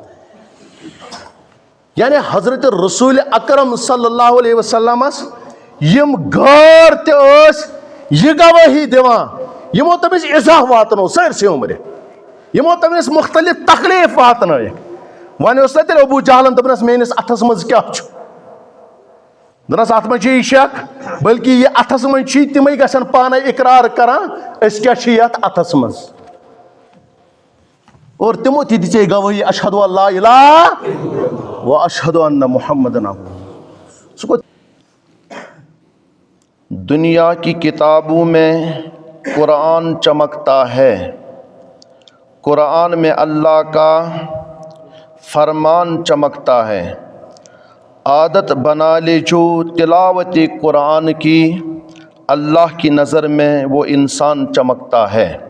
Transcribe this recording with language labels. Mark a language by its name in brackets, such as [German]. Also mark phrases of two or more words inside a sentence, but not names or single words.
[Kashmiri] یعنی حضرت رسول اکرم [Arabic] صلی اللہ علیہ وسلمس [Kashmiri] یم غٲر تہِ ٲسۍ یہِ گوٲہی دِوان یمو تٔمِس اِزاہ واتنو سٲرسٕے عمرِ یمو تٔمِس مختلف تکلیٖف واتنٲیِکھ وۄنۍ اوس نا تیٚلہِ ابوٗ جہلن دوٚپنس میٲنِس اتھس منٛز کیٛاہ چھُ دوٚپنس اتھ منٛز چھُ یہِ شک بلکہِ یہِ اتھس منٛز چھُے تِمے گژھن پانے اقرار کران أسۍ کیٛاہ چھِ یتھ اتھس منٛز اور تِمو تہِ دِژے گوٲہی [Arabic] اشہدُ ان لا الہ و اشہدُ ان محمدن عبدہ [Kashmiri] سُہ گوٚو [Urdu] دنیا کی کتابوں میں قرآن چمکتا ہے قرآن میں اللہ کا فرمان چمکتا ہے عادت بنا لے جو تلاوت قرآن کی اللہ کی نظر میں وہ انسان چمکتا ہے